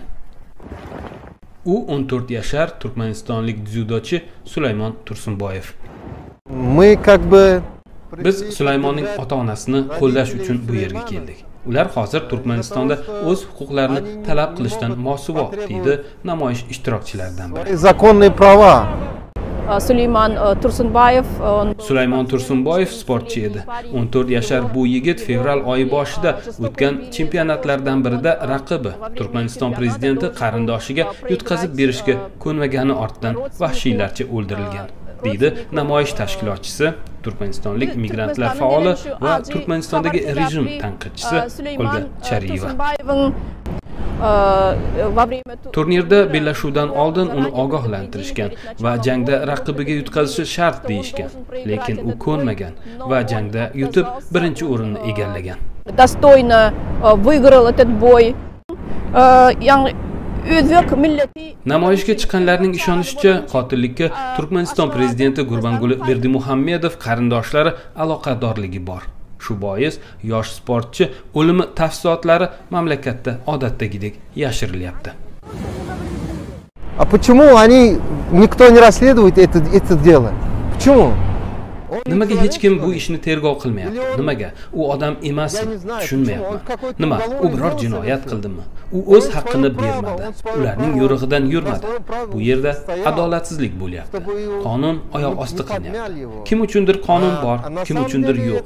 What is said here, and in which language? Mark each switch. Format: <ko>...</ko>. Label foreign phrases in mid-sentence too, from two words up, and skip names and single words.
<uz>U 14 yashar turkmanistonlik dzyudochi Sulaymon Tursunboyev. Biz Sulaymonning ota-onasini qo'llash uchun bu yerga keldik. Ular hozir Turkmanistonda o'z huquqlarini talab qilishdan mosuvo, deydi namoyish ishtirokchilaridan biri.</uz> <ru>Zakonные права.</ru> <uz>Sulaymon Tursunboyev sportchi edi. 14 yashar bu yigit fevral oyi boshida o'tgan chempionatlardan birida raqibi Turkmaniston prezidenti qarindoshiga yutqazib berishga ko'nmagani ortidan vahshiylarcha o'ldirilgan, deydi namoyish tashkilotchisi, Turkmanistonlik migrantlar faoli va Turkmanistondagi rejim tanqidchisi Olga Chariyeva. Turnirda bellashuvdan oldin uni ogohlantirishgan va jangda raqibiga yutqazishi shart deyishgan, lekin u ko'nmagan va jangda yutib birinchi o'rinni egallagan.</uz> <ru>Достойно выиграл этот бой.</ru> <uz>Namoyishga chiqqanlarning ishonishicha, qotillikka Turkmaniston prezidenti Gurbanguli Berdimuhammedov qarindoshlari aloqadorligi bor. Shu bois yosh sportchi o'limi tafsilotlari mamlakatda odatdagidek yashirilyapti.</uz> <ru>А почему никто не расследует это дело? Почему?</ru> <uz>Nimaga hech kim bu ishni tergov qilmayapti? Nimaga? U odam emasmi? Tushunmayapman. Nima? U biror jinoyat qildimi? U o'z haqqini bermadi. Ularning yo'rig'idan yurmadi. Bu yerda adolatsizlik bo'lyapti. Qonun oyoq osti qilinyapti. Kim uchundir qonun bor, kim uchundir yo'q.</uz>